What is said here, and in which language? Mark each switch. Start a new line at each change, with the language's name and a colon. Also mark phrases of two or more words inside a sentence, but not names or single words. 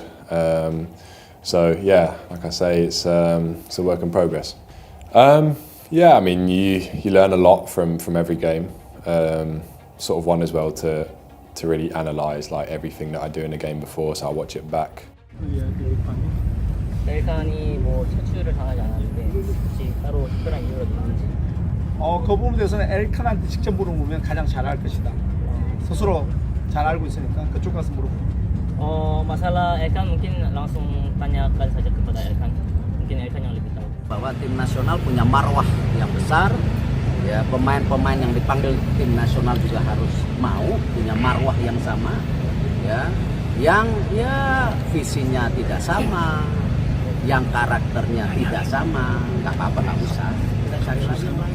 English: So yeah, like I say, it's a work in progress. Yeah, I mean, you learn a lot from every game. Sort of one as well to really analyze like everything that I do in the game before, so I watch it back.
Korean: 셀칸이 뭐 착수를 당하지 않았는데 혹시 따로 특별한 이유가 있는지. 그 부분에 대해서는 엘칸한테 직접 물어보면 가장 잘 알 것이다. 스스로 잘 알고 있으니까 그쪽 가서 물어보면.
Indonesian: Masalah Elkan mungkin langsung tanyakan saja kepada Elkan. Mungkin Elkan yang lebih tahu. Bahwa tim nasional punya marwah yang besar, ya pemain-pemain yang dipanggil tim nasional juga harus mau punya marwah yang sama, ya, yang ya visinya tidak sama, yang karakternya tidak sama, nggak apa-apa, nggak usah, kita cari lagi yang lain.